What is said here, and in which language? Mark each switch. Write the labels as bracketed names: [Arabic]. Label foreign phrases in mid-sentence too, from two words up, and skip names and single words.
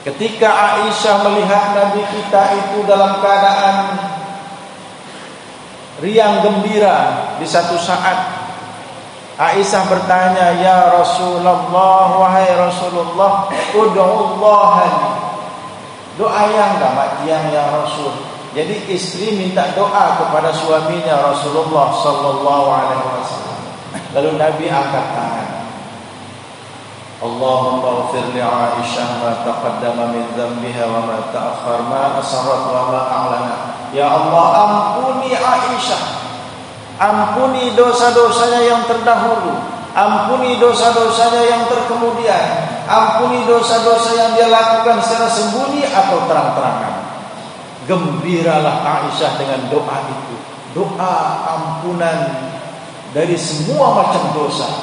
[Indonesian] Ketika Aisyah melihat Nabi kita itu dalam keadaan riang gembira, di satu saat Aisyah bertanya, [Arabic] "يا رسول الله, [Indonesian] wahai Rasulullah, [Arabic] ادع الله لي." [Indonesian] Doa yang enggak matian [Arabic] يا رسول. [Indonesian] Jadi istri minta doa kepada suaminya Rasulullah [Arabic] صلى الله عليه وسلم. [Indonesian] Lalu Nabi angkat tangan. [Arabic] اللهم اغفر لعائشة ما تقدم من ذنبها وما تأخر ما أسرت وما أعلنت. [Indonesian] Ya Allah, ampuni Aisyah. Ampuni dosa-dosanya yang terdahulu, ampuni dosa-dosanya yang terkemudian, ampuni dosa-dosa yang dia lakukan secara sembunyi atau terang-terangan. Gembiralah Aisyah dengan doa itu, doa ampunan dari semua macam dosa.